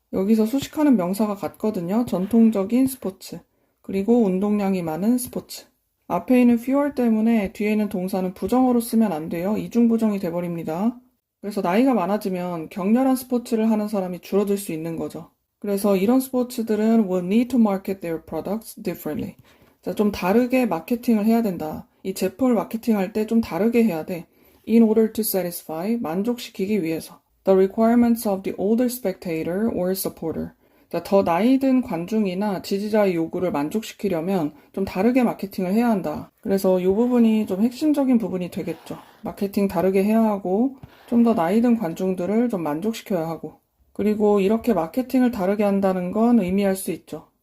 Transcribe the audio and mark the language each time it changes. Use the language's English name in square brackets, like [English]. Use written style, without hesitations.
[Korean] 여기서 수식하는 명사가 같거든요. 전통적인 스포츠, 그리고 운동량이 많은 스포츠. 앞에 있는 fewer 때문에 뒤에 있는 동사는 부정어로 쓰면 안 돼요. 이중부정이 돼버립니다. 그래서 나이가 많아지면 격렬한 스포츠를 하는 사람이 줄어들 수 있는 거죠. 그래서 이런 스포츠들은 [English] will need to market their products differently. [Korean] 자, 좀 다르게 마케팅을 해야 된다. 이 제품을 마케팅할 때 좀 다르게 해야 돼. [English] In order to satisfy, [Korean] 만족시키기 위해서. [English] The requirements of the older spectator or supporter. [Korean] 자, 더 나이 든 관중이나 지지자의 요구를 만족시키려면 좀 다르게 마케팅을 해야 한다. 그래서 이 부분이 좀 핵심적인 부분이 되겠죠. 마케팅 다르게 해야 하고 좀 더 나이 든 관중들을 좀 만족시켜야 하고 그리고 이렇게 마케팅을 다르게 한다는 건 의미할 수 있죠.